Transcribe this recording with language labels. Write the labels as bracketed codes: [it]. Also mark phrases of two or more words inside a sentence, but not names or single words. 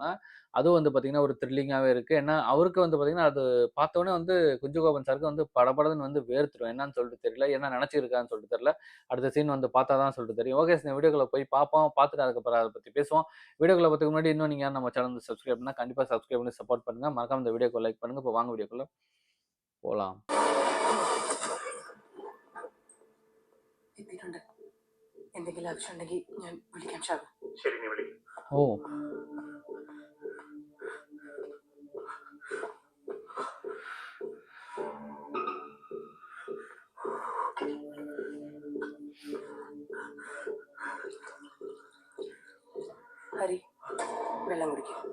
[ta] அதுவும் வந்து பார்த்தீங்கன்னா, ஒரு த்ரில்லிங்காவே இருக்கு. ஏன்னா, அவருக்கு வந்து பார்த்தீங்கன்னா, அது பார்த்தோனே வந்து குஞ்சுகோபன் சாருக்கு வந்து படபடன்னு வந்து வேர்த்துரும். என்னன்னு சொல்லிட்டு தெரியல. என்ன நெனச்சிருக்கான்னு சொல்லிட்டு தெரியல. அடுத்த சீன் வந்து பார்த்தா தான் சொல்லிட்டு தெரியும். ஓகே, இந்த வீடியோக்குள்ள போய் பார்ப்போம். பார்த்துட்டு அதுக்கப்புறம் அத பத்தி பேசுவோம். வீடியோக்குள்ள போறதுக்கு முன்னாடி இன்னும் நீங்க யாரும் நம்ம சேனல் வந்து சப்ஸ்கிரைப் பண்ணா கண்டிப்பா சப்ஸ்கிரைப் பண்ணி சப்போர்ட் பண்ணுங்க. மறக்காம இந்த வீடியோக்கு லைக் பண்ணுங்க. இப்போ வாங்க வீடியோக்குள்ள போலாம். [ml] എത്തിയിട്ടുണ്ട്. എന്തെങ്കിലും ആവശ്യമുണ്ടെങ്കിൽ ഞാൻ വിളിക്കാം ഷാബു. ശരി, നീ വിളി. ഓ ഹരി, വെള്ളം കുടിക്കും.